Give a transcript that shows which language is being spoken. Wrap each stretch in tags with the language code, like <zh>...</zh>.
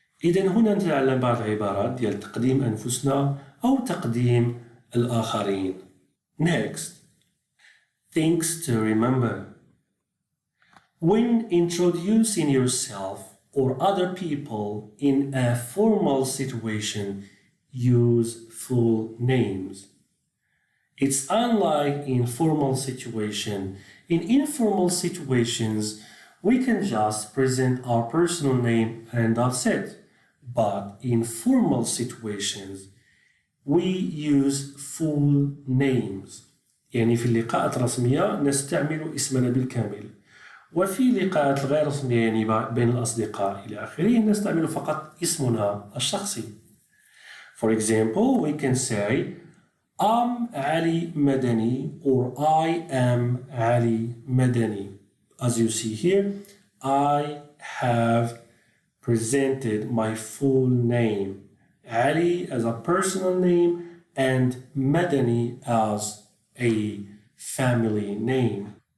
<ar>إذن هنا نتعلم بعض العبارات ديال تقديم أنفسنا أو تقديم الآخرين.</ar> <en>Next, things to remember. When introducing yourself or other people in a formal situation, use full names. It's unlike informal situation. In informal situations, we can just present our personal name and that's it. But in formal situations, we use full names.</en> <ar>يعني في اللقاءات الرسمية نستعمل اسمنا بالكامل. وفي اللقاءات الغير رسمية يعني بين الأصدقاء إلى آخره نستعمل فقط اسمنا الشخصي.</ar> <en>For example, we can say, I'm Ali Madani, or I am Ali Madani. As you see here, I have presented my full name. Ali as a personal name and Madani as a family name.</en>